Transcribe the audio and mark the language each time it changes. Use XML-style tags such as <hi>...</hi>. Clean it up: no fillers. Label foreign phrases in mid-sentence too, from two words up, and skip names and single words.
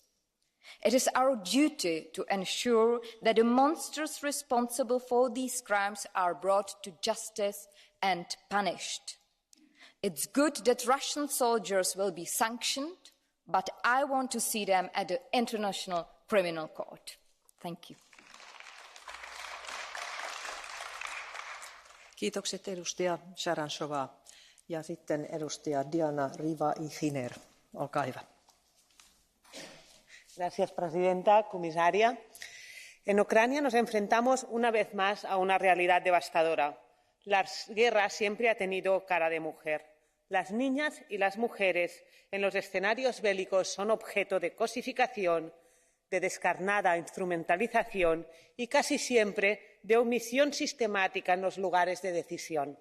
<en>It is our duty to ensure that the monsters responsible for these crimes are brought to justice and punished. It's good that Russian soldiers will be sanctioned, but I want to see them at the International Criminal Court. Thank you.</en> <fi>Kiitokset edustaja Charantsová. Ja sitten edustaja Diana Riva-Ihiner. Olkaa hyvä.</fi> <es>Gracias, presidenta, comisaria. En Ucrania nos enfrentamos una vez más a una realidad devastadora. La guerra siempre ha tenido cara de mujer. Las niñas y las mujeres en los escenarios bélicos son objeto de cosificación, de descarnada instrumentalización y casi siempre de omisión sistemática en los lugares de decisión.</es>